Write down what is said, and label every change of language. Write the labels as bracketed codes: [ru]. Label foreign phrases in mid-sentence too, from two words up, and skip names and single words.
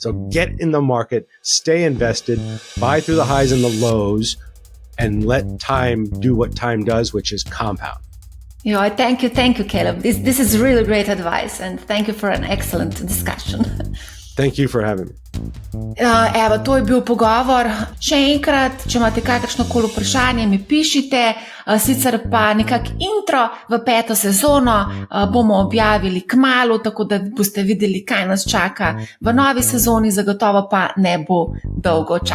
[en] So get in the market, stay invested, buy through the highs and the lows, and let time do what time does, which is compound. Thank you, Caleb. This is really great advice, and thank you for an excellent discussion. Thank you for having me. [sl] Evo, to je bil pogovor. Še enkrat, če imate kakršnokoli vprašanje, mi pišite, sicer pa nekak intro v 5. sezono bomo objavili kmalu, tako da boste videli, kaj nas čaka v novi sezoni, zagotovo pa ne bo dolgočasno.